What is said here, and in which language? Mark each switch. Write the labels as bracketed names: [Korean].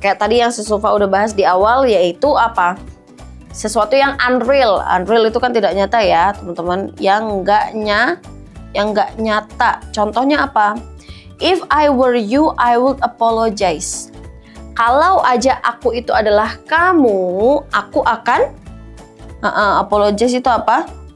[Indonesian] Kayak tadi yang si Sulfa udah bahas di awal, yaitu apa? Sesuatu yang unreal. Unreal itu kan tidak nyata ya teman-teman. Yang nggak nyata. Contohnya apa? [English] If I were you, I would apologize. [Indonesian] Kalau aja aku itu adalah kamu, aku akan apologize itu apa?